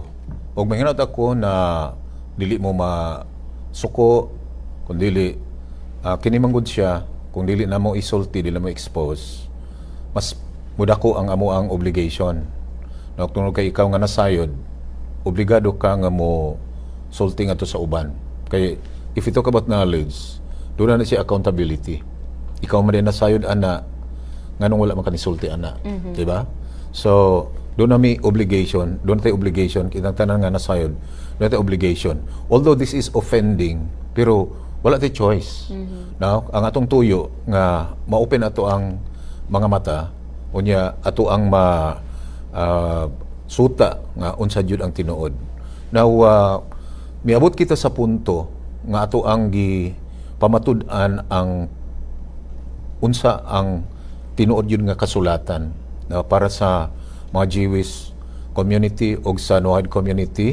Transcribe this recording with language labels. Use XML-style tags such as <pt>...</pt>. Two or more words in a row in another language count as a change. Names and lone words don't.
<ceb>Og mahinaut ako na dili mo masuko kun dili kini manggod siya, kung dili na mo isulti, dili na mo expose, mas mudako ang amo ang obligation. Na tungod kay ikaw nga nasayod, obligado ka nga mo sulti nga to sa uban.</ceb> <en>Kay if you talk about knowledge,</en> <ceb>doon na siya accountability. Ikaw man din nasayod ana, nganong wala man kanisulti ana, di ba? So doon na may obligation,</ceb> <tl>doon tayo</tl> <ceb>obligation, kitang tanan nga nasayod,</ceb> <tl>doon tayo</tl> <ceb>obligation.</ceb> <en>Although this is offending,</en> <tl>pero wala tayo choice.</tl> <ceb>Now, ang atong tuyo nga ma-open ato ang mga mata, unya ato ang suta nga unsa jud ang tinuod. Now, miabot kita sa punto nga ato ang pamatud-an ang unsa ang tinuod yun nga kasulatan para sa mga</ceb> <en>Jewish community</en> <ceb>o sa</ceb> <en>Noahide community.</en>